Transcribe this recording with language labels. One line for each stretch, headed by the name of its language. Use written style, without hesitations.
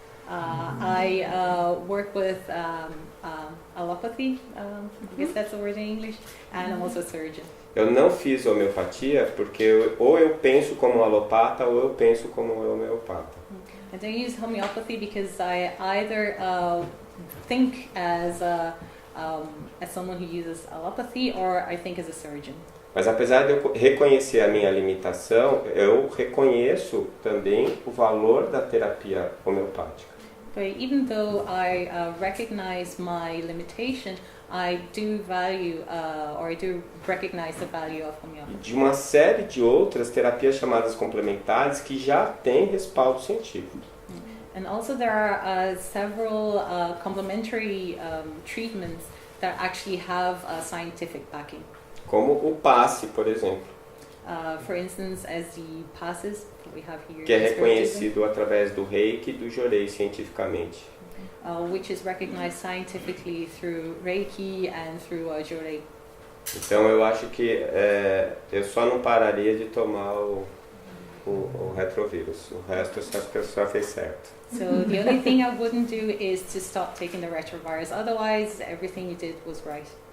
English: I work with allopathy, I guess that's the word in English, and I'm also a surgeon.
Portuguese: Eu não fiz homeopatia porque ou eu penso como alopata ou eu penso como homeopata.
English: I don't use homeopathy because I either think as someone who uses allopathy or I think as a surgeon.
Portuguese: Mas apesar de eu reconhecer a minha limitação, eu reconheço também o valor da terapia homeopática.
English: But even though I recognize my limitation, I do value or I do recognize the value of homeopathy.
Portuguese: De uma série de outras terapias chamadas complementares que já têm respaldo científico.
English: And also there are several complementary treatments that actually have scientific backing.
Portuguese: Como o passe, por exemplo,
English: For instance, as the passes that we have here,
Portuguese: que é
English: in Spiritism,
Portuguese: reconhecido através do reiki e do jorei cientificamente.
English: which is recognized scientifically through Reiki and through Jorei.
Portuguese: Então eu acho que eu só não pararia de tomar o retrovírus. O resto eu acho que a senhora fez certo.
English: So the only thing I wouldn't do is to stop taking the retrovirus. Otherwise, everything you did was right.